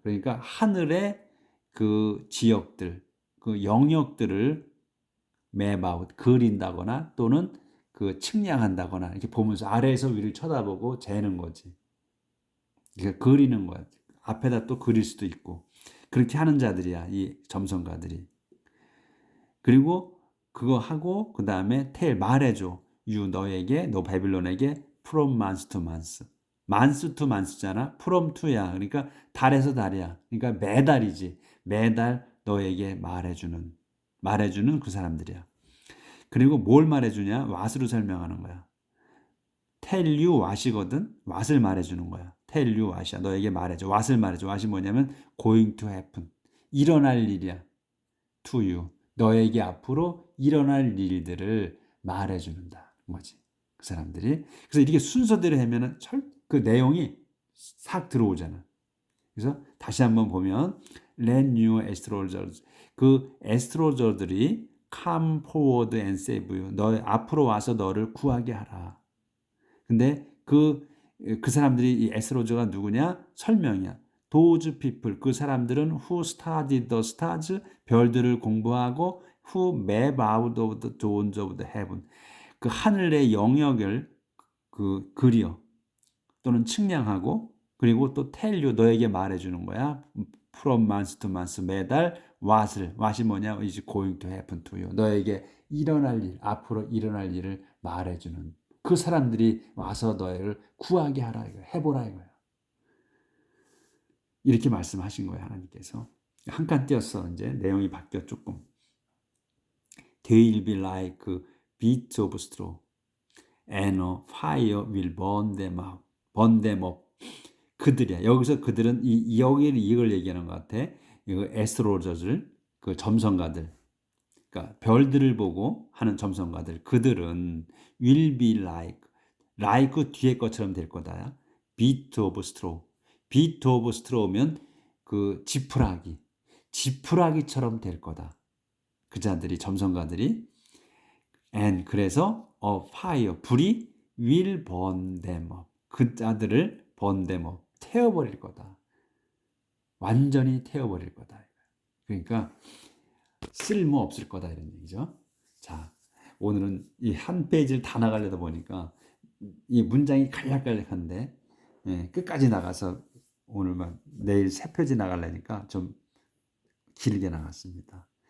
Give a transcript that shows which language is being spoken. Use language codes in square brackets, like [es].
[ko] 그러니까 하늘의 그 지역들, 그 영역들을 map out, 그린다거나 또는 그 측량한다거나 이렇게 보면서 아래에서 위를 쳐다보고 재는 거지. 그러니까 그리는 거야. 앞에다 또 그릴 수도 있고. 그렇게 하는 자들이야, 이 점성가들이. 그리고 그거 하고 그 다음에 [en] tell, [ko] 말해줘. you, 너에게, 너 바빌론에게 [en] from month to month. [ko] month to month잖아. from to야. 그러니까 달에서 달이야. 그러니까 매달이지. 매달 너에게 말해주는 그 사람들이야. 그리고 뭘 말해주냐? what으로 설명하는 거야. [en] tell you what이거든. [ko] what을 말해주는 거야. [en] tell you what이야. [ko] 너에게 말해줘. what을 말해줘. [en] what이 뭐냐면 going to happen. [ko] 일어날 일이야. to you. 너에게 앞으로 일어날 일들을 말해주는다. 뭐지? 그 사람들이. 그래서 이렇게 순서대로 하면은 그 내용이 싹 들어오잖아. [en] 그래서 다시 한번 보면 let new astrologers, [ko] 그 에스트로저들이 [en] come forward and save you. [ko] 너 앞으로 와서 너를 구하게 하라. 근데 그 사람들이 이 에스트로저가 누구냐? 설명이야. [en] Those people, [ko] 그 사람들은 [en] who study the stars, [ko] 별들을 공부하고 [en] who map out of the zones of the heaven, [ko] 그 하늘의 영역을 그려 또는 측량하고 그리고 또 tell you, 너에게 말해주는 거야. [en] from month to month, 매달 what이 뭐냐? is going to happen to you. [ko] 너에게 일어날 일, 앞으로 일어날 일을 말해주는 그 사람들이 와서 너를 구하게 하라 이거야. 해보라 이거야. 이렇게 말씀하신 거예요, 하나님께서. 한 칸 띄었어. 이제 내용이 바뀌어 조금. [en] They will be like beasts of straw, and a fire will burn them up. [ko] 그들이야. 여기서 그들은 여기를 이걸 얘기하는 것 같아. 이거 에스트로저들, 그 점성가들, 그러니까 별들을 보고 하는 점성가들. 그들은 [en] will be like [ko] 뒤에 것처럼 될 거다. [en] beat of straw. beat of straw면 그 지푸라기처럼 될 거다. [ko] 그 자들이, 점성가들이. [en] and [ko] 그래서 [en] fire, 불이 will burn them up. [ko] 그 자들을 [en] burn them up, [ko] 태워버릴 거다. 완전히 태워버릴 거다. 그러니까 쓸모 없을 거다 이런 얘기죠. 자, 오늘은 이 한 페이지를 다 나가려다 보니까 이 문장이 간략간략한데 끝까지 나가서 오늘만 내일 3페이지 나가려니까 좀 길게 나갔습니다.